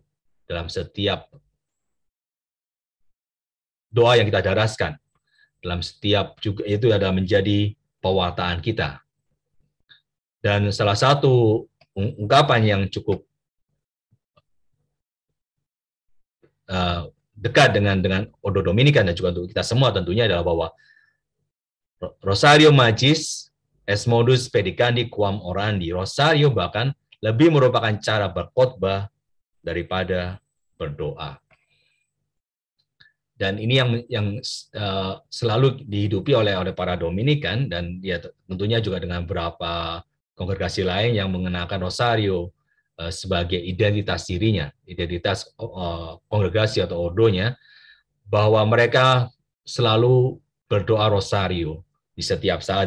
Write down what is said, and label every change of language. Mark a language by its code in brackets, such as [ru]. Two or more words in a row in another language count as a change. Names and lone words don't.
[id] Dalam setiap doa yang kita daraskan, dalam setiap juga itu adalah menjadi pewartaan kita. Dan salah satu ungkapan yang cukup dekat dengan Ordo Dominikan dan juga untuk kita semua tentunya adalah bahwa [la] Rosario magis es modus predicandi quam orandi. [id] Rosario bahkan lebih merupakan cara berkhotbah daripada berdoa. Dan ini yang selalu dihidupi oleh para Dominikan, dan ya tentunya juga dengan beberapa kongregasi lain yang mengenakan rosario sebagai identitas dirinya, identitas kongregasi atau ordonya, bahwa mereka selalu berdoa rosario di setiap saat.